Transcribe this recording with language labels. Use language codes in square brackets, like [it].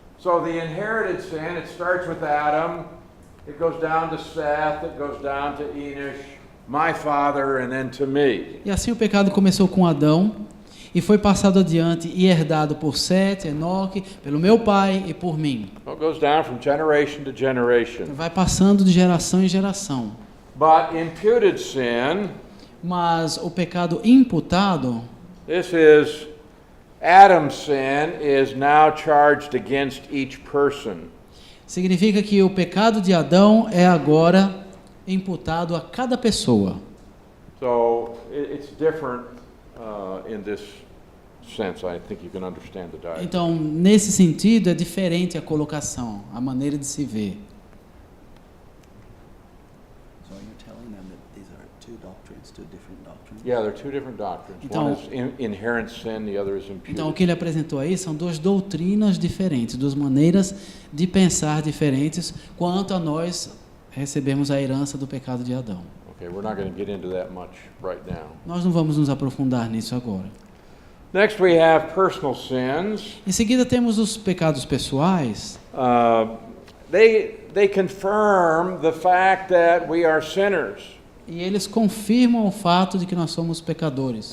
[en] So the inherited sin, it starts with Adam, it goes down to Seth, it goes down to Enosh, my father, and then to me. [pt] E assim o pecado começou com Adão e foi passado adiante e herdado por Sete, Enoque, pelo meu pai e por mim. [en] Well, it goes down from generation to generation. [pt] Vai passando de geração em geração. [en] But imputed sin, [pt] Mas o pecado imputado, [en] this is Adam's sin is now charged against each person. [pt] significa que o pecado de Adão é agora imputado a cada pessoa. [en] So it's different in this sense. I think you can understand the diagram. [pt] Então, nesse sentido, é diferente a colocação, a maneira de se ver. [en] So you're telling them that these are two doctrines, two different doctrines? Yeah, they're two different doctrines. [pt] Então- [en] One is inherent sin, the other is imputed. [pt] Então, o que ele apresentou aí são duas doutrinas diferentes, duas maneiras de pensar diferentes quanto a nós recebemos a herança do pecado de Adão. [en] Okay, we're not going to get into that much right now. [pt] Nós não vamos nos aprofundar nisso agora. [en] Next, we have personal sins. [pt] Em seguida, temos os pecados pessoais. [en] They confirm the fact that we are sinners. [pt] E eles confirmam o fato de que nós somos pecadores.